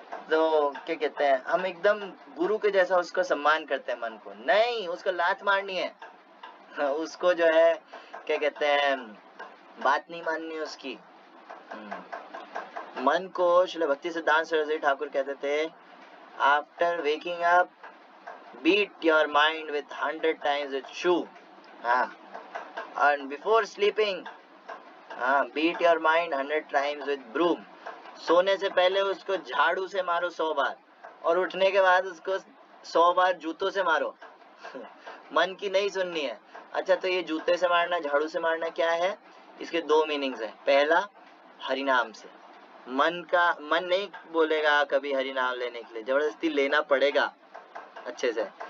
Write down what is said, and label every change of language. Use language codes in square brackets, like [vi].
[hi] तो क्या कहते हैं, हम एकदम गुरु के जैसा उसको सम्मान करते हैं मन को, नहीं उसको लात मारनी है, उसको जो है क्या कहते हैं बात नहीं माननी है उसकी। मन को श्रील भक्ति सिद्धांत सरस्वती ठाकुर कहते थे, [en] After waking up beat your mind with 100 times with shoe, and before sleeping beat your mind 100 times with broom। [hi] सोने से पहले उसको झाड़ू से मारो 100 बार और उठने के बाद उसको 100 बार जूतों से मारो मन की नहीं सुननी है। अच्छा, तो ये जूते से मारना झाड़ू से मारना क्या है, इसके 2 मीनिंग्स है। पहला, हरिनाम से, मन नहीं बोलेगा कभी हरिनाम लेने के लिए, जबरदस्ती लेना पड़ेगा अच्छे से।